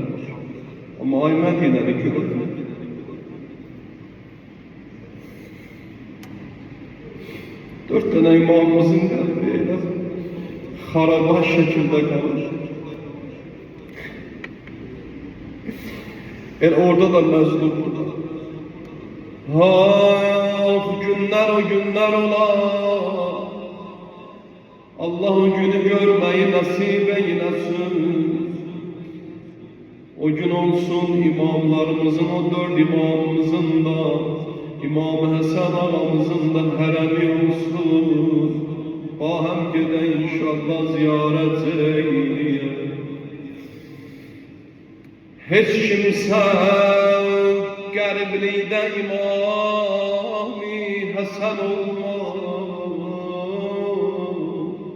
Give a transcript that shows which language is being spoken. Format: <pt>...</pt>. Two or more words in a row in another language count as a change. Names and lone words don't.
<az>Amma ay Mədinəni görürük. Dört tane imamımızın qəlbi elə xaraba şəkildə qalır. Orada da məzlumdur. Günler o günler ola. Allah o günü görmeyi nasip eylesin. O gün olsun imamlarımızın, o dört imamımızın da, İmam Həsən ağamızın da hərəmi olsun. Bahem gedə inşallah ziyarət eyliyə. Heç kimsə qəriblikdə İmam-ı Həsən olmaz.</az>